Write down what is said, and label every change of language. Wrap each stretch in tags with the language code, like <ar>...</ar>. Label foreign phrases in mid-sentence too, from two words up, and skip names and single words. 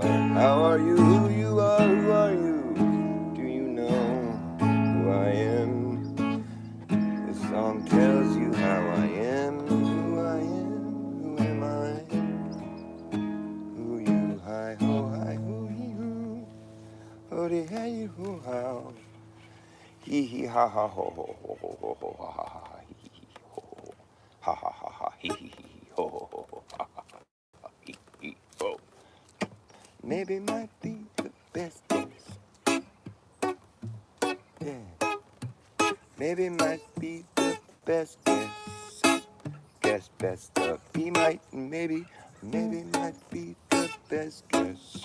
<en>How are you? Who you are? Who are you? Do you know who I am? This song tells you how I am. Who I am. Who am I? Who you? Hi ho hi who he who. Oh de hey who how. Hee hee ha ha ho ho ho ho ho ho ha ha ha ha hee hee ho ho ha ha ha ha hee hee hee ho ho ho ho ha ha ha hee hee ho. Maybe might be the best guess. Yeah. Maybe might be the best guess. Guess best of be might maybe might be the best guess.</en>